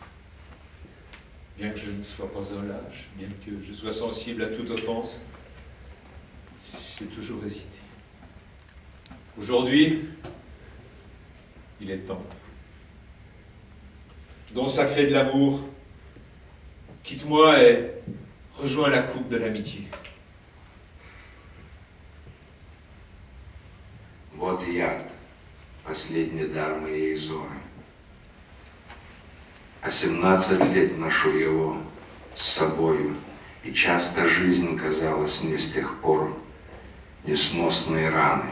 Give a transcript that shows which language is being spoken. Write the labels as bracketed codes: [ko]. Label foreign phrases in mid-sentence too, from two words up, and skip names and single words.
[fr] Bien que je ne sois pas un lâche, bien que je sois sensible à toute offense, j'ai toujours hésité. Aujourd'hui, il est temps. Don sacré de l'amour, quitte-moi et rejoins la coupe de l'amitié. [ru] Вот яд, последний дар моей Зоры. А 17 лет ношу его с собою, и часто жизнь казалась мне с тех пор несносной раной.